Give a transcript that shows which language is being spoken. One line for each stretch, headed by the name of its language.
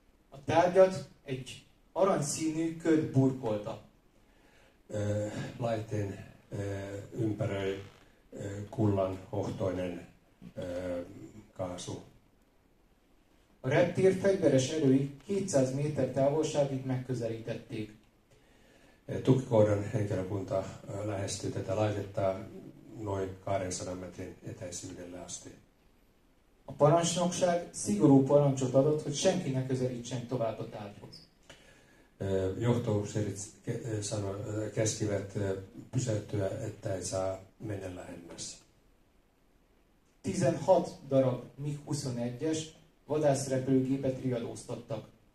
Hungarian: A tárgyat egy aranyszínű köd burkolta.
Finnish: Laitteen ympäröi kullan hohtoinen kaasu.
Hungarian: A reptér fegyveres erői 200 méter távolságig megközelítették.
Finnish: Tukikohdan henkilökunta lähestyi tätä laitetta noin 200 metrin etäisyydelle asti.
Hungarian: A parancsnokság szigorú parancsot adott, hogy senki ne közelítsen tovább a tárgyhoz.
Finnish: Johtoupseerit käskivät pysäyttyä, että ei saa mennä lähemmäs.
Hungarian: 16 darab MiG-21-es vadászrepülőgépet riadóztattak.